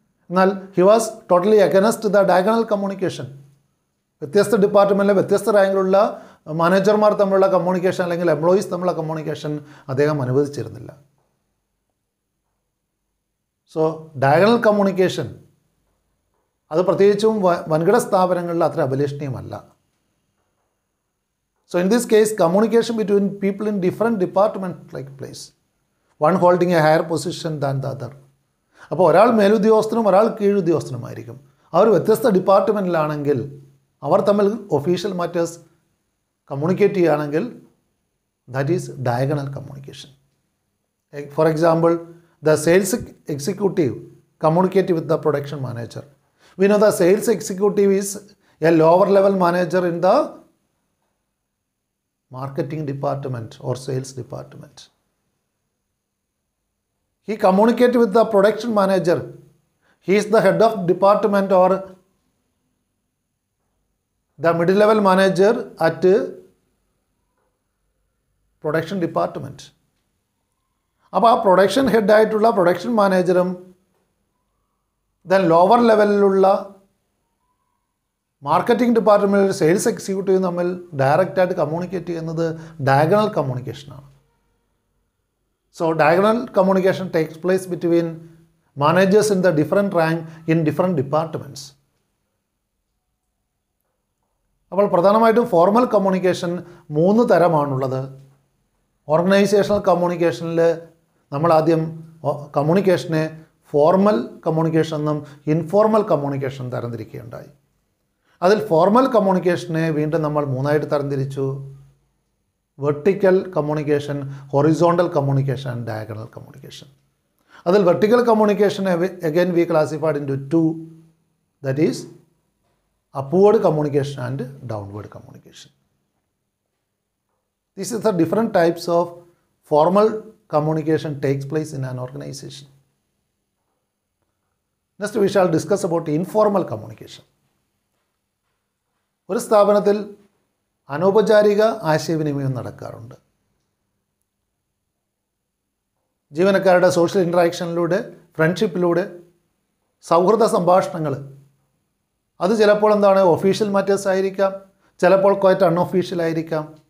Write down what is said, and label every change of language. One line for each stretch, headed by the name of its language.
Malayalam: എന്നാൽ
English: He was totally against the diagonal communication.
Malayalam: വ്യത്യസ്ത ഡിപ്പാർട്ട്മെൻറ്റിലെ വ്യത്യസ്ത റാങ്കിലുള്ള മാനേജർമാർ തമ്മിലുള്ള കമ്മ്യൂണിക്കേഷൻ അല്ലെങ്കിൽ എംപ്ലോയീസ് തമ്മിലുള്ള കമ്മ്യൂണിക്കേഷൻ അദ്ദേഹം അനുവദിച്ചിരുന്നില്ല. സോ ഡയഗണൽ കമ്മ്യൂണിക്കേഷൻ അത് പ്രത്യേകിച്ചും വൻകിട സ്ഥാപനങ്ങളിൽ അത്ര അഭിലഷണീയമല്ല.
English: So in this case, communication between people in different departments take place, one holding a higher position than the other.
Malayalam: അപ്പോൾ ഒരാൾ മേലുദ്യോഗസ്ഥനും ഒരാൾ കീഴുദ്യോഗസ്ഥനുമായിരിക്കും. അവർ വ്യത്യസ്ത ഡിപ്പാർട്ട്മെൻറ്റിലാണെങ്കിൽ അവർ തമ്മിൽ ഒഫീഷ്യൽ മാറ്റേഴ്സ് കമ്മ്യൂണിക്കേറ്റ് ചെയ്യുകയാണെങ്കിൽ
English: That is diagonal communication. For example, the sales executive communicate with the production manager. We know the sales executive is a lower level manager in the marketing department or sales department. He communicates with the production manager. He is the head of department or the middle level manager at production department.
Malayalam: അപ്പോൾ ആ production ഹെഡായിട്ടുള്ള production മാനേജറും then lower ലെവലിലുള്ള marketing ഡിപ്പാർട്ട്മെൻറ്റിൽ sales executive തമ്മിൽ ഡയറക്റ്റായിട്ട് communicate ചെയ്യുന്നത് diagonal കമ്മ്യൂണിക്കേഷനാണ്.
English: So diagonal communication takes place between managers in the different rank in different departments.
Malayalam: അപ്പോൾ പ്രധാനമായിട്ടും formal communication 3 തരമാണുള്ളത്. Organisational കമ്മ്യൂണിക്കേഷനിൽ നമ്മൾ ആദ്യം കമ്മ്യൂണിക്കേഷനെ ഫോർമൽ കമ്മ്യൂണിക്കേഷൻ എന്നും ഇൻഫോർമൽ കമ്മ്യൂണിക്കേഷൻ തരംതിരിക്കുകയുണ്ടായി. അതിൽ ഫോർമൽ കമ്മ്യൂണിക്കേഷനെ വീണ്ടും നമ്മൾ 3ആയിട്ട് തരംതിരിച്ചു: vertical communication, horizontal communication and diagonal communication.
English: അതിൽ vertical communication again we classified into 2, that is upward communication and downward communication. This is the different types of formal communication takes place in an organization. Next we shall discuss about informal communication.
Malayalam: ഒരു സ്ഥാപനത്തിൽ അനൗപചാരിക ആശയവിനിമയം നടക്കാറുണ്ട്. ജീവനക്കാരുടെ social ഇൻട്രാക്ഷനിലൂടെ, ഫ്രണ്ട്ഷിപ്പിലൂടെ, സൗഹൃദ സംഭാഷണങ്ങൾ. അത് ചിലപ്പോൾ എന്താണ് ഒഫീഷ്യൽ മാറ്റേഴ്സ് ആയിരിക്കാം, ചിലപ്പോൾ ക്വൈറ്റ് അൺഒഫീഷ്യൽ ആയിരിക്കാം.